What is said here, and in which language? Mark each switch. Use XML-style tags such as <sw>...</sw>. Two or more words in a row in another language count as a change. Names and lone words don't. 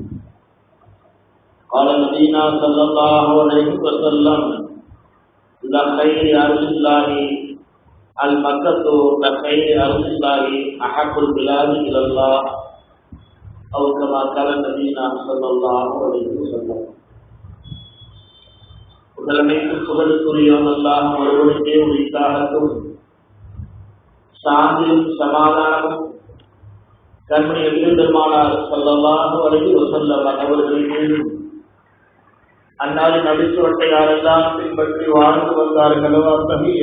<ar>قال نبينا صلى الله عليه وسلم: لخير أرض الله المكة لخير أرض الله أحب البلاد إلى الله أو كما قال نبينا صلى الله عليه وسلم.</ar> <ta>புகழனைத்தும் புகழுக்குரியவன் அல்லாஹ் ஒருவனுக்கே உரித்தாகட்டும். சாந்தியும் சமாதானமும் கண்மணி பெருமானார்</ta> <ar>صلى الله عليه وسلم</ar> <ta>அவர்களின் மீதும் அன்னாரின் நபிச்சுவட்டை யாரெல்லாம் பின்பற்றி வாழ்ந்து வந்தார்களோ அத்தகைய</ta>